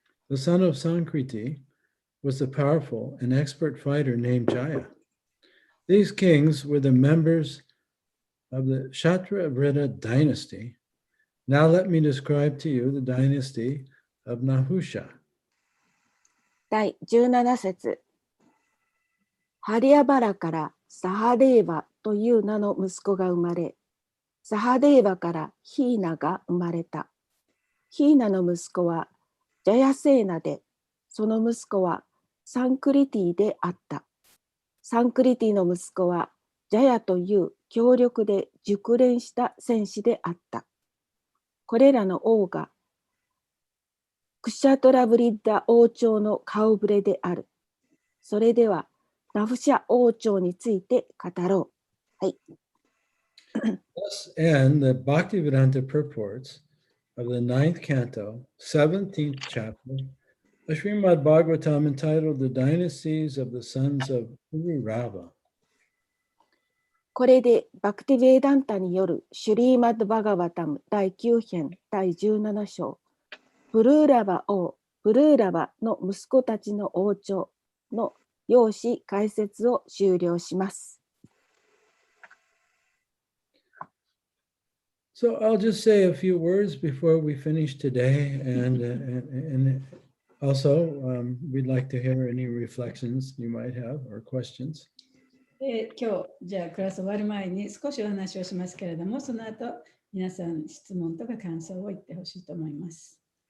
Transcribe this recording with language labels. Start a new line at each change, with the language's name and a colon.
English: The son of Sankriti was the powerful and expert fighter named Jaya. These kings were the members of the SatyaDeva dynasty. Now let me describe to you the dynasty of Nahusha.
Japanese: 第17節。ハリアバラからサハデーバという名の息子が生まれ、サハデーバからヒーナが生まれた。ヒーナの息子はジャヤセーナで、その息子はサンクリティであった。サンクリティの息子はジャヤという強力で熟練した戦士であった。これらの王がクシャトラブリッダ王朝の顔ぶれである。それではナフシャ王朝について語ろう。はい。
English: Thus end the Bhaktivedanta purports of the 9th canto, 17th chapter, of Srimad Bhagavatam, entitled The Dynasties of the Sons of Pururava.
Japanese: これでバクティヴェーダンタによるシュリーマッド・バガバタム第9編第17章、プルーラバの息子たちの王朝の要旨解説を終了します。
English: So I'll just say a few words before we finish today, and also we'd like to hear any reflections you might have or questions.
Japanese: 今日、じゃあクラス終わる前に少しお話をしますけれども、その後、皆さん質問とか感想を言ってほしいと思います。